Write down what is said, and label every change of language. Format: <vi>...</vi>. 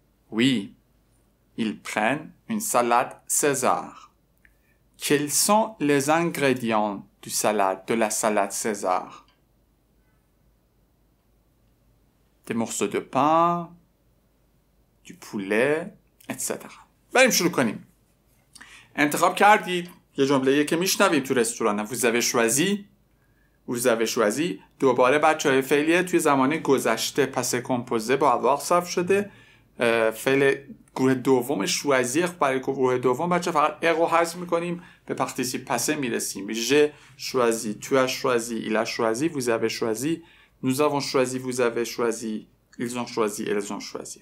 <fr>Oui, ils prennent une salade César. Quels sont les ingrédients de la salade César? Des morceaux de pain, du poulet, etc.</fr> <fa>بریم شروع کنیم. انتخاب کردید یه جمله‌ای که میشنویم تو رستوران.</fa> <fr>Vous avez choisi. Vous avez choisi.</fr> <fa>دوباره بچه‌های فعلیه توی زمان گذشته پس کمپوزه با avoir صرف شده. فعل گروه دوم شوازی. برای گروه دوم بچه فقط ار رو حذف میکنیم، به پارتیسیپ پاسه میرسیم.</fa> <fr>j'ai choisi, tu as choisi, il a choisi, vous avez choisi, nous avons choisi, vous avez choisi, ils ont choisi, elles ont choisi.</fr>